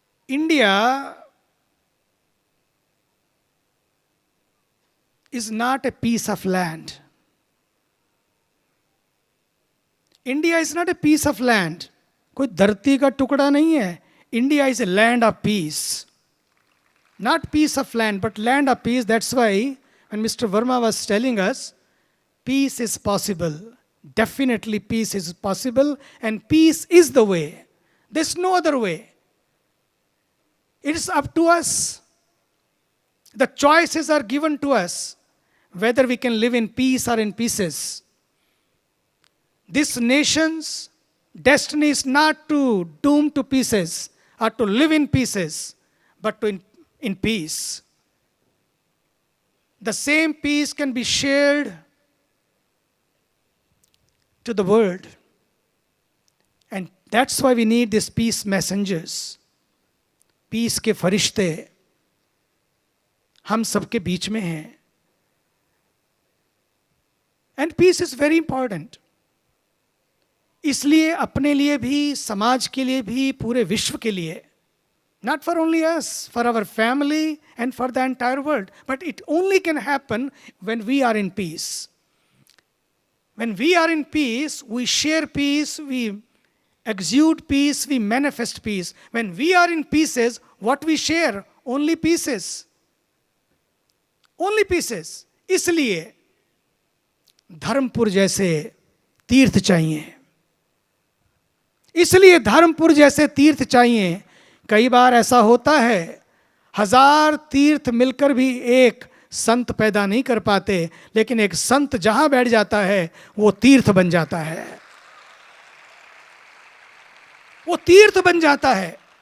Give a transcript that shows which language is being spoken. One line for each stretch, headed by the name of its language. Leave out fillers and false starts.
English: India is not a piece of land. India is not a piece of land.
Hindi: कोई धरती का टुकड़ा नहीं है।
English: India is a land of peace, not piece of land but land of peace. That's why when mister Verma was telling us, peace is possible, definitely peace is possible, and peace is the way, there is no other way. It is up to us, the choices are given to us whether we can live in peace or in pieces. This nation's destiny is not to doom to pieces or to live in pieces, but to in peace. The same peace can be shared to the world. And that's why we need these peace messengers.
Hindi: Peace के फरिश्ते हम सबके बीच में हैं.
English: And peace is very important.
Hindi: इसलिए अपने लिए भी, समाज के लिए भी, पूरे विश्व के लिए,
English: not for only us, for our family and for the entire world, but it only can happen when we are in peace. When we are in peace, we share peace, we exude peace, we manifest peace. When we are in pieces, what we share? Only pieces. Only pieces.
Hindi: इसलिए धर्मपुर जैसे तीर्थ चाहिए, इसलिए धर्मपुर जैसे तीर्थ चाहिए। कई बार ऐसा होता है 1000 तीर्थ मिलकर भी एक संत पैदा नहीं कर पाते, लेकिन एक संत जहां बैठ जाता है वो तीर्थ बन जाता है, वो तीर्थ बन जाता है।